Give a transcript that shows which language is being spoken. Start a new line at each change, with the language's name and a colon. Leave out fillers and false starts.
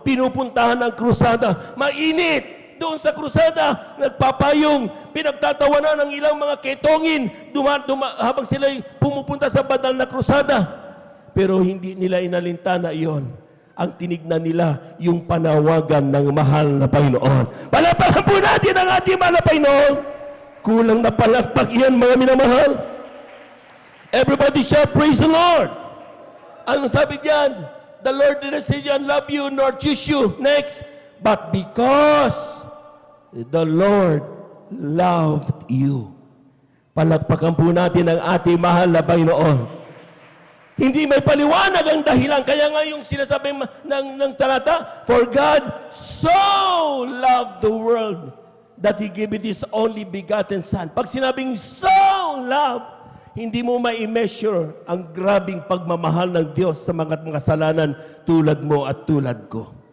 Filipino: Pinupuntahan ang krusada. Mainit! Doon sa krusada, nagpapayong, pinagtatawanan ng ilang mga ketongin habang sila pumupunta sa banal na krusada. Pero hindi nila inalintana iyon. Ang tinignan nila, yung panawagan ng mahal na Panginoon. Palakpakan po natin ang ating mahal na Panginoon. Kulang na palakpak iyan, mga minamahal.
English: Everybody shout, praise the Lord.
Filipino: Ano sabi diyan?
English: The Lord did not say, I love you nor choose you. Next. But because the Lord loved you.
Filipino: Palakpakan po natin ang ating mahal na Panginoon. Hindi may paliwanag ang dahilan. Kaya nga yung sinasabi ng talata,
English: for God so loved the world that He gave it His only begotten Son.
Filipino: Pag sinabing
English: so love,
Filipino: hindi mo ma-measure ang grabing pagmamahal ng Diyos sa mga kasalanan tulad mo at tulad ko.